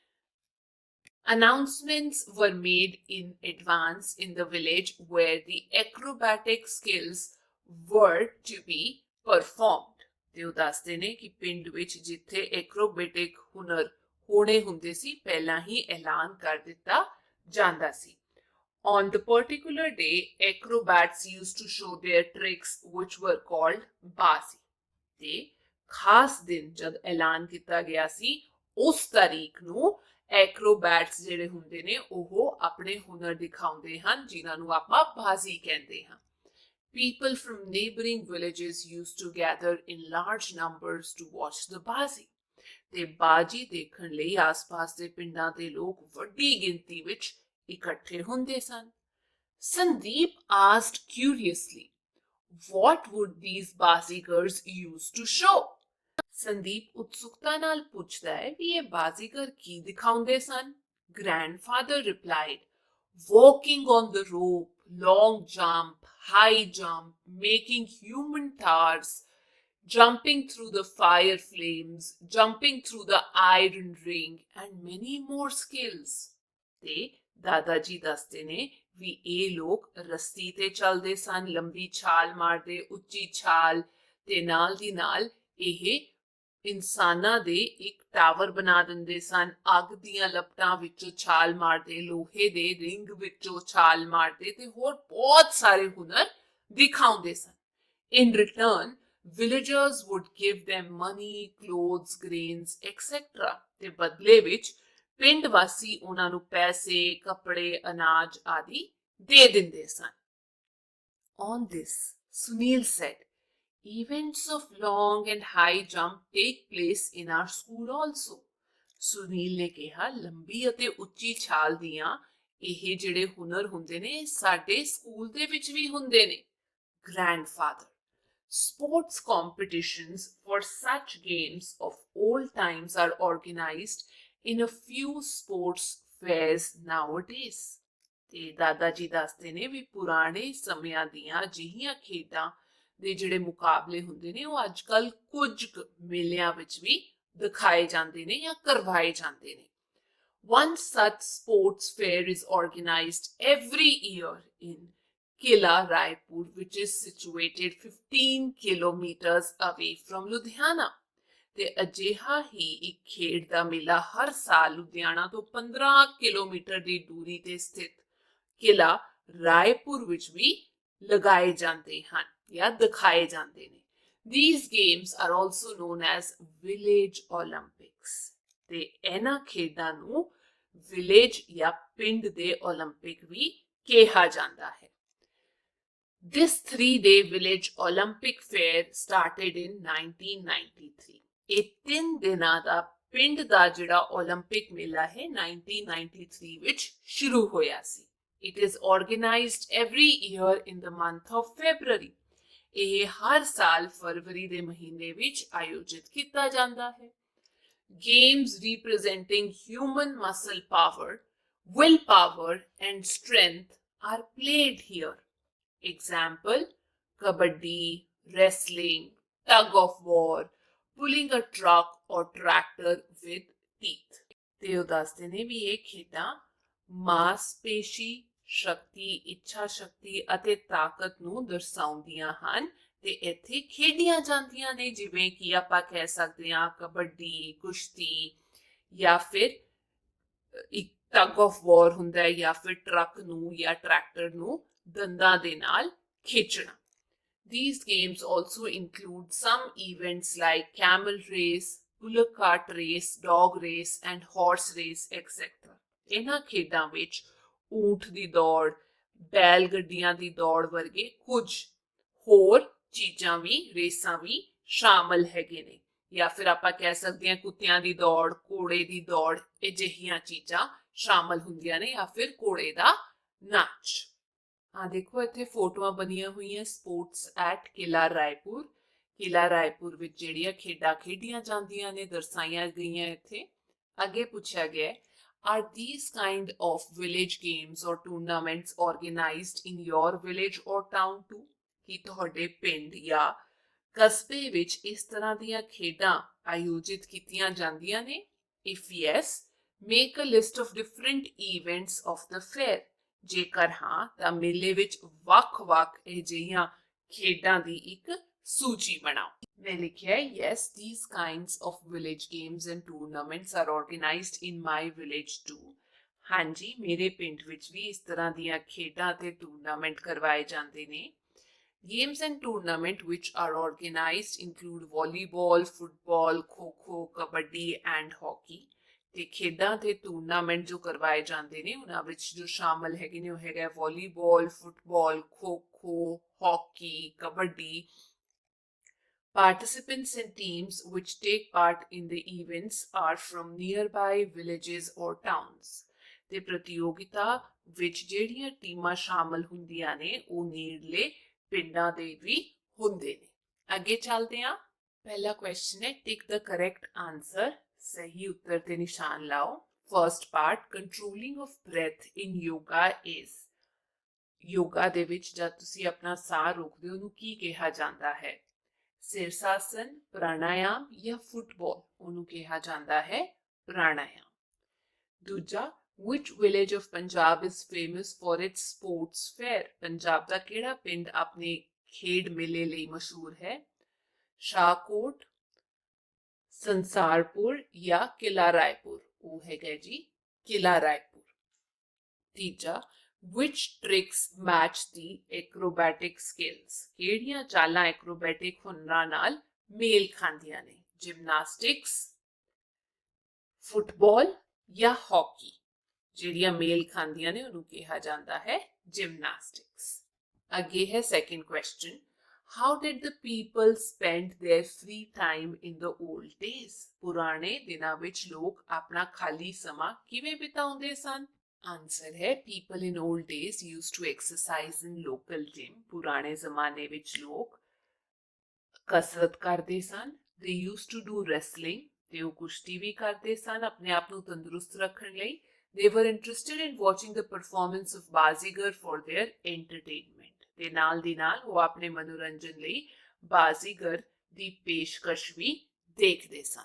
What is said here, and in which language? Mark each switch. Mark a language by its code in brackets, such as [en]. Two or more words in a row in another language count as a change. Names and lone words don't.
[en] Announcements were made in advance in the village where the acrobatic skills were to be performed. [pa] ਤੇ ਉਹ ਦੱਸਦੇ ਨੇ ਕਿ ਪਿੰਡ ਵਿੱਚ ਜਿੱਥੇ ਐਕਰੋਬੈਟਿਕ ਹੁਨਰ ਹੋਣੇ ਹੁੰਦੇ ਸੀ ਪਹਿਲਾਂ ਹੀ ਐਲਾਨ ਕਰ ਦਿੱਤਾ ਜਾਂਦਾ ਸੀ. [en] On the particular day, acrobats used to show their tricks which were called bazi. [pa] ਤੇ ਖਾਸ ਦਿਨ ਜਦ ਐਲਾਨ ਕੀਤਾ ਗਿਆ ਸੀ ਉਸ ਤਾਰੀਖ ਨੂੰ ਐਕਰੋਬੈਟਸ ਜਿਹੜੇ ਹੁੰਦੇ ਨੇ ਉਹ ਆਪਣੇ ਹੁਨਰ ਦਿਖਾਉਂਦੇ ਹਨ ਜਿਨ੍ਹਾਂ ਨੂੰ ਆਪਾਂ ਬਾਜ਼ੀ ਕਹਿੰਦੇ ਹਾਂ. [en] People from neighboring villages used to gather in large numbers to watch the bazi. [pa] ਤੇ ਬਾਜੀ ਦੇਖਣ ਲਈ ਆਸ-ਪਾਸ ਦੇ ਪਿੰਡਾਂ ਦੇ ਲੋਕ ਵੱਡੀ ਗਿਣਤੀ ਵਿੱਚ ਇਕੱਠੇ ਹੁੰਦੇ ਸਨ. [en] Sandeep asked curiously, what would these ਬਾਜ਼ੀਗਰਸ use to show? [pa] ਸੰਦੀਪ ਉਤਸੁਕਤਾ ਨਾਲ ਪੁੱਛਦਾ ਹੈ ਵੀ ਇਹ ਬਾਜ਼ੀਗਰ ਕੀ ਦਿਖਾਉਂਦੇ ਸਨ? [en] Grandfather replied, walking on the rope, long jump, high jump, making human towers, jumping through the fire flames, jumping through the iron ring, and many more skills. [pa] ਤੇ ਦਾਦਾ ਜੀ ਦੱਸਦੇ ਨੇ ਵੀ ਇਹ ਲੋਕ ਰੱਸੀ ਤੇ ਚੱਲਦੇ ਸਨ, ਲੰਬੀ ਛਾਲ ਮਾਰਦੇ, ਉੱਚੀ ਛਾਲ ਤੇ ਨਾਲ ਦੀ ਨਾਲ ਇਹ ਇਨਸਾਨਾਂ ਦੇ ਇੱਕ ਟਾਵਰ ਬਣਾ ਦਿੰਦੇ ਸਨ, ਅੱਗ ਦੀਆਂ ਲਪਟਾਂ ਵਿੱਚੋਂ ਛਾਲ ਮਾਰਦੇ, ਲੋਹੇ ਦੇ ਰਿੰਗ ਵਿੱਚੋਂ ਛਾਲ ਮਾਰਦੇ ਤੇ ਹੋਰ ਬਹੁਤ ਸਾਰੇ ਹੁਨਰ ਦਿਖਾਉਂਦੇ ਸਨ. [en] In return, villagers would give them money, clothes, grains, etc. [pa] ਤੇ ਬਦਲੇ ਵਿੱਚ ਪਿੰਡ ਵਾਸੀ ਉਹਨਾਂ ਨੂੰ ਪੈਸੇ, ਕੱਪੜੇ, ਅਨਾਜ ਆਦਿ ਦੇ ਦਿੰਦੇ ਸਨ. [en] On this, Sunil said, events of long and high jump take place in our school also. [pa] ਸੁਨੀਲ ਨੇ ਕਿਹਾ ਲੰਬੀ ਅਤੇ ਉੱਚੀ ਛਾਲ ਦੀਆਂ ਇਹ ਜਿਹੜੇ ਹੁਨਰ ਹੁੰਦੇ ਨੇ ਸਾਡੇ ਸਕੂਲ ਦੇ ਵਿੱਚ ਵੀ ਹੁੰਦੇ ਨੇ. [en] Grandfather, sports competitions for such games of old times are organized in a few sports fairs nowadays. [pa] ਤੇ ਦਾਦਾ ਜੀ ਦੱਸਦੇ ਨੇ ਵੀ ਪੁਰਾਣੇ ਸਮਿਆਂ ਦੀਆਂ ਅਜਿਹੀਆਂ ਖੇਡਾਂ ਦੇ ਜਿਹੜੇ ਮੁਕਾਬਲੇ ਹੁੰਦੇ ਨੇ ਉਹ ਅੱਜਕੱਲ ਕੁਝ ਮੇਲਿਆਂ ਵਿੱਚ ਵੀ ਦਿਖਾਏ ਜਾਂਦੇ ਨੇ ਜਾਂ ਕਰਵਾਏ ਜਾਂਦੇ ਨੇ. [en] One such sports fair is organized every year in Kila Raipur, which is situated 15 kilometers away from Ludhiana. [pa] ਤੇ ਅਜਿਹਾ ਹੀ ਇੱਕ ਖੇਡ ਦਾ ਮੇਲਾ ਹਰ ਸਾਲ ਲੁਧਿਆਣਾ ਤੋਂ 15 ਕਿਲੋਮੀਟਰ ਦੀ ਦੂਰੀ ਤੇ ਸਥਿਤ ਕਿਲਾ ਰਾਏਪੁਰ ਵਿੱਚ ਵੀ ਲਗਾਏ ਜਾਂਦੇ ਹਨ ਜਾਂ ਦਿਖਾਏ ਜਾਂਦੇ ਨੇ. [en] These games are also known as village Olympics. [pa] ਤੇ ਇਹਨਾਂ ਖੇਡਾਂ ਨੂੰ ਵਿਲੇਜ ਜਾਂ ਪਿੰਡ ਦੇ 올림픽 ਵੀ ਕਿਹਾ ਜਾਂਦਾ ਹੈ. [en] This 3-day village Olympic fair started in 1993. [pa] ਇਹ 3 ਦਿਨਾਂ ਦਾ ਪਿੰਡ ਦਾ ਜਿਹੜਾ 올림픽 ਮੇਲਾ ਹੈ 1993 ਵਿੱਚ ਸ਼ੁਰੂ ਹੋਇਆ ਸੀ. [en] It is organized every year in the month of February. [pa] ਇਹ ਹਰ ਸਾਲ ਫਰਵਰੀ ਦੇ ਮਹੀਨੇ ਵਿੱਚ ਆਯੋਜਿਤ ਕੀਤਾ ਜਾਂਦਾ ਹੈ. [en] Games representing human muscle power, willpower and strength are played here. Example, kabaddi, wrestling, tug of war, pulling a truck or tractor with teeth. [pa] ਤੇ ਉਹ ਦੱਸਦੇ ਨੇ ਵੀ ਇਹ ਖੇਡਾਂ ਮਾਸਪੇਸ਼ੀ ਸ਼ਕਤੀ, ਇੱਛਾ ਸ਼ਕਤੀ ਅਤੇ ਤਾਕਤ ਨੂੰ ਦਰਸਾਉਂਦੀਆਂ ਹਨ ਤੇ ਇੱਥੇ ਖੇਡੀਆਂ ਜਾਂਦੀਆਂ ਨੇ ਜਿਵੇਂ ਕਿ ਆਪਾਂ ਕਹਿ ਸਕਦੇ ਹਾਂ ਕਬੱਡੀ, ਕੁਸ਼ਤੀ ਜਾਂ ਫਿਰ ਇੱਕ [en] tug of war [pa] ਹੁੰਦਾ ਹੈ ਜਾਂ ਫਿਰ ਟਰੱਕ ਨੂੰ ਜਾਂ ਟਰੈਕਟਰ ਨੂੰ ਦੰਦਾਂ ਦੇ ਨਾਲ ਖਿੱਚਣਾ. [en] These games also include some events like camel race, bullock cart race, dog race and horse race, etc. [pa] ਇਹਨਾਂ ਖੇਡਾਂ ਵਿੱਚ ਊਂਠ ਦੀ ਦੌੜ, ਬੈਲ ਗੱਡੀਆਂ ਦੀ ਦੌੜ ਵਰਗੇ ਕੁਝ ਹੋਰ ਚੀਜ਼ਾਂ ਵੀ ਰੇਸਾਂ ਵੀ ਸ਼ਾਮਲ ਹੈਗੇ ਨੇ ਜਾਂ ਫਿਰ ਆਪਾਂ ਕਹਿ ਸਕਦੇ ਹਾਂ ਕੁੱਤਿਆਂ ਦੀ ਦੌੜ, ਘੋੜੇ ਦੀ ਦੌੜ ਅਜਿਹੀਆਂ ਚੀਜ਼ਾਂ ਸ਼ਾਮਲ ਹੁੰਦੀਆਂ ਨੇ ਜਾਂ ਫਿਰ ਘੋੜੇ ਦਾ ਨਾਚ। ਹਾਂ ਦੇਖੋ ਇੱਥੇ ਫੋਟੋਆਂ ਬਣੀਆਂ ਹੋਈਆਂ [en] sports at [pa] किला रायपुर। ਕਿਲਾ ਰਾਏਪੁਰ ਵਿੱਚ ਜਿਹੜੀਆਂ ਖੇਡਾਂ ਖੇਡੀਆਂ ਜਾਂਦੀਆਂ ਨੇ ਦਰਸਾਈਆਂ ਗਈਆਂ ਇੱਥੇ। ਅੱਗੇ ਪੁੱਛਾ ਗਿਆ [en] are these kind of village games or tournaments organized in your village or town too? [pa] कि ਤੁਹਾਡੇ ਪਿੰਡ ਜਾਂ ਕਸਬੇ ਵਿੱਚ ਇਸ ਤਰ੍ਹਾਂ ਦੀਆਂ ਖੇਡਾਂ ਆਯੋਜਿਤ ਕੀਤੀਆਂ ਜਾਂਦੀਆਂ ਨੇ? [en] If yes, make a list of different events of the fair. [pa] ਜੇਕਰ ਹਾਂ ਤਾਂ ਮੇਲੇ ਵਿੱਚ ਵੱਖ-ਵੱਖ ਅਜਿਹੀਆਂ ਖੇਡਾਂ ਦੀ ਇੱਕ ਸੂਚੀ ਬਣਾਓ। ਮੈਂ ਲਿਖਾ ਹੈ [en] yes these kinds of village games and tournaments are organized in my village too। [pa] ਹਾਂ ਜੀ ਮੇਰੇ ਪਿੰਡ ਵਿੱਚ ਵੀ ਇਸ ਤਰ੍ਹਾਂ ਦੀਆਂ ਖੇਡਾਂ ਤੇ ਟੂਰਨਾਮੈਂਟ ਕਰਵਾਏ ਜਾਂਦੇ ਨੇ। [en] Games and tournament which are organized include volleyball, football, खो-खो, कबड्डी and hockey। [pa] ਤੇ ਖੇਡਾਂ ਤੇ ਟੂਰਨਾਮੈਂਟ ਜੋ ਕਰਵਾਏ ਜਾਂਦੇ ਨੇ ਉਹਨਾਂ ਵਿੱਚ ਜੋ ਸ਼ਾਮਲ ਹੈਗੇ ਨੇ ਹੈਗਾ ਵਾਲੀਬਾਲ, ਫੁੱਟਬਾਲ, ਖੋ-ਖੋ, ਹਾਕੀ, ਕਬੱਡੀ। [en] Participants and teams which take part in the events are from nearby villages or towns। [pa] ਤੇ ਪ੍ਰਤੀਯੋਗਿਤਾ ਵਿੱਚ ਜਿਹੜੀਆਂ ਟੀਮਾਂ ਸ਼ਾਮਲ ਹੁੰਦੀਆਂ ਨੇ ਉਹ ਨੇੜਲੇ ਪਿੰਡਾਂ ਦੇ ਵੀ ਹੁੰਦੇ ਨੇ। ਅੱਗੇ ਚੱਲਦੇ ਹਾਂ। ਪਹਿਲਾ ਕੁਐਸਚਨ ਹੈ [en] tick the correct answer. [pa] ਸਹੀ ਉੱਤਰ ਤੇ ਨਿਸ਼ਾਨ ਲਾਓ। [en] first part controlling of breath in yoga is. [pa] ਯੋਗਾ ਦੇ ਵਿੱਚ ਜਦ ਤੁਸੀਂ ਆਪਣਾ ਸਾਹ ਰੋਕਦੇ ਹੋ ਉਹਨੂੰ ਕੀ ਕਿਹਾ ਜਾਂਦਾ ਹੈ? ਸ਼ੀਰਸ਼ਾਸਨ, ਪ੍ਰਾਣਾਯਾਮ ਯਾ ਫੁੱਟਬਾਲ ਉਹਨੂੰ ਕਿਹਾ ਜਾਂਦਾ ਹੈ ਪ੍ਰਾਣਾਯਾਮ। [en] ਦੂਜਾ which village of Punjab is famous for its sports fair? [pa] ਪੰਜਾਬ ਦਾ ਕਿਹੜਾ ਪਿੰਡ ਆਪਣੇ ਖੇਡ ਮੇਲੇ ਲਈ ਮਸ਼ਹੂਰ ਹੈ? ਸ਼ਾਹਕੋਟ, ਸੰਸਾਰਪੁਰ ਜਾਂ ਕਿਲਾ ਰਾਏਪੁਰ? ਉਹ ਹੈਗਾ ਜੀ ਕਿਲਾ ਰਾਏਪੁਰ। [en] ਤੀਜਾ which tricks match the acrobatic skills? [pa] ਕਿਹੜੀਆਂ ਚਾਲਾਂ ਐਕਰੋਬੈਟਿਕ ਹੁਨਰਾਂ ਨਾਲ ਮੇਲ ਖਾਂਦੀਆਂ ਨੇ? ਜਿਮਨਾਸਟਿਕਸ, ਫੁੱਟਬਾਲ ਜਾਂ ਹਾਕੀ? ਜਿਹੜੀਆਂ ਮੇਲ ਖਾਂਦੀਆਂ ਨੇ ਉਹਨੂੰ ਕਿਹਾ ਜਾਂਦਾ ਹੈ ਜਿਮਨਾਸਟਿਕਸ। ਅੱਗੇ ਹੈ [en] second question how did the people spend their free time in the old days? [pa] ਪੁਰਾਣੇ ਦਿਨਾਂ ਵਿੱਚ ਲੋਕ ਆਪਣਾ ਖਾਲੀ ਸਮਾਂ ਕਿਵੇਂ ਬਿਤਾਉਂਦੇ ਸਨ? [en] आंसर है people in old days used to exercise in local gym। [pa] ਪੁਰਾਣੇ ਜ਼ਮਾਨੇ ਵਿੱਚ ਲੋਕ ਕਸਰਤ ਕਰਦੇ ਸਨ। [en] they used to do wrestling [pa] ते ਉਹ ਕੁਸ਼ਤੀ ਵੀ ਕਰਦੇ ਸਨ ਆਪਣੇ ਆਪ ਨੂੰ ਤੰਦਰੁਸਤ ਰੱਖਣ ਲਈ। [en] they were interested in watching the performance of ਬਾਜ਼ੀਗਰ for their entertainment [pa] ਤੇ ਨਾਲ ਦੀ ਨਾਲ ਉਹ ਆਪਣੇ ਮਨੋਰੰਜਨ ਲਈ ਬਾਜ਼ੀਗਰ ਦੀ ਪੇਸ਼ਕਸ਼ ਵੀ ਦੇਖਦੇ ਸਨ।